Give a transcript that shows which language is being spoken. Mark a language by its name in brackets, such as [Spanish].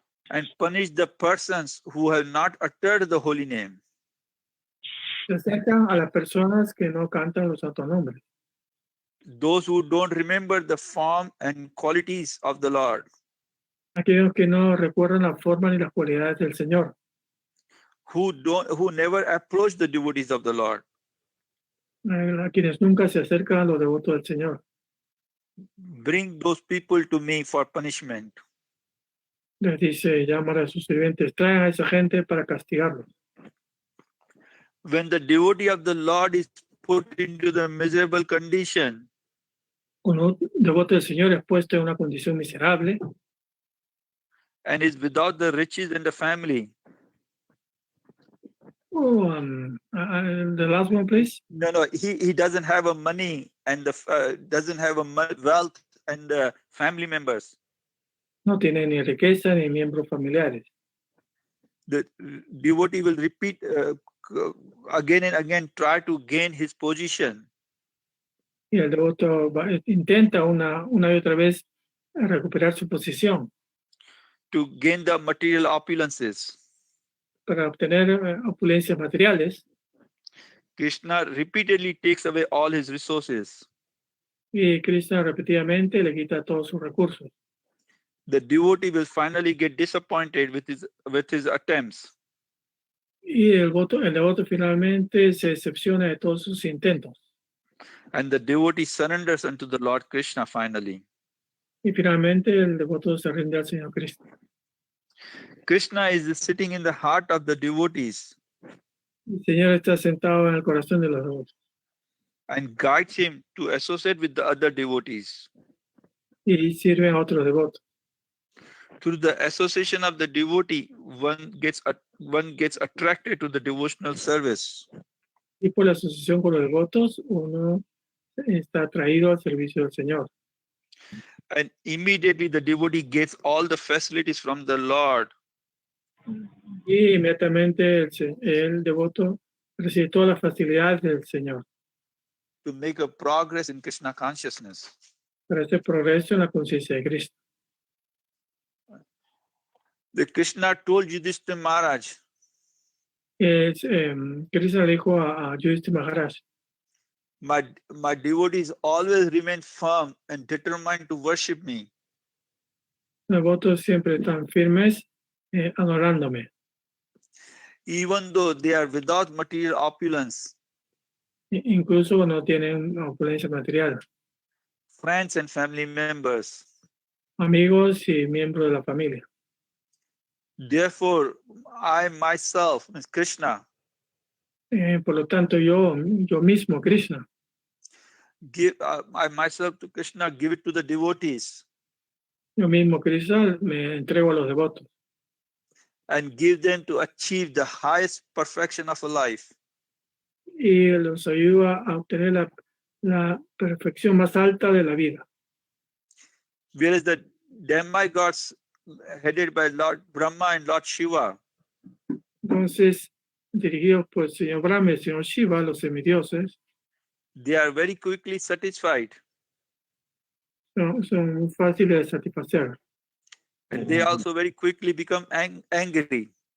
[English] And punish the persons who have not uttered the holy name. [Spanish] Se acercan a las personas que no cantan los santos nombres. [English] Those who don't remember the form and qualities of the Lord. [Spanish] Aquellos que no recuerdan la forma ni las cualidades del Señor. [English] Who never approach the devotees of the Lord. [Spanish] A quienes nunca se acercan a los devotos del Señor. [English] Bring those people to me for punishment. [Spanish] Les dice, llamar a sus sirvientes, traen a esa gente para castigarlos. [English] When the devotee of the Lord is put into the miserable condition, [Spanish] Cuando un devoto del Señor es puesto en una condición miserable [English] and is without the riches and the family. The last one, please. No, he doesn't have a money and doesn't have a wealth and family members. [Spanish] No tiene ni riqueza ni miembros familiares. [English] the devotee will repeat again and again, try to gain his position. [Spanish] Y el devoto intenta una y otra vez recuperar su posición [English] To gain the material opulences. [Spanish] para obtener opulencias materiales. [English] Krishna repeatedly takes away all his resources. [Spanish] Y Krishna repetidamente le quita todos sus recursos. [English] The devotee will finally get disappointed with his attempts. [Spanish] Y el devoto finalmente se decepciona de todos sus intentos. [English] And the devotee surrenders unto the Lord Krishna finally. [Spanish] Y finalmente el devoto se rinde al Señor Cristo. [English] Krishna is sitting in the heart of the devotees [Spanish] El Señor está sentado en el corazón de los devotos [English] and guides him to associate with the other devotees. [Spanish] y sirven a otros devotos. [English] Through the association of the devotee, one gets attracted to the devotional service. [Spanish] Y por la asociación con los devotos, uno está atraído al servicio del Señor. [English] And immediately the devotee gets all the facilities from the Lord. [Spanish] Y inmediatamente el devoto recibe todas las facilidades del Señor [English] To make a progress in Krishna consciousness. [Spanish] para hacer progreso en la conciencia de Cristo. [English] The Krishna told Yudhishthira Maharaj, [Spanish] Krishna le dijo a Yudhishthira Maharaj, [English] my devotees always remain firm and determined to worship me. [Spanish] los devotos siempre están firmes adorándome, [English] Even though they are without material opulence, [Spanish] incluso cuando tienen opulencia material, [English] friends and family members. [Spanish] amigos y miembros de la familia. [English] Therefore, I myself, Ms. Krishna, [Spanish] Por lo tanto, yo mismo, Krishna, [English] I myself to Krishna give it to the devotees [Spanish] yo mismo, Krishna, me entrego a los devotos [English] and give them to achieve the highest perfection of a life. [Spanish] y los ayuda a obtener la perfección más alta de la vida. [English] Whereas the demigods headed by Lord Brahma and Lord Shiva, [Spanish] Entonces, dirigidos por el señor Brahma y el señor Shiva, los semidioses, [English] they are very quickly satisfied. [Spanish] son muy fáciles de satisfacer, [English] And they also very quickly become angry.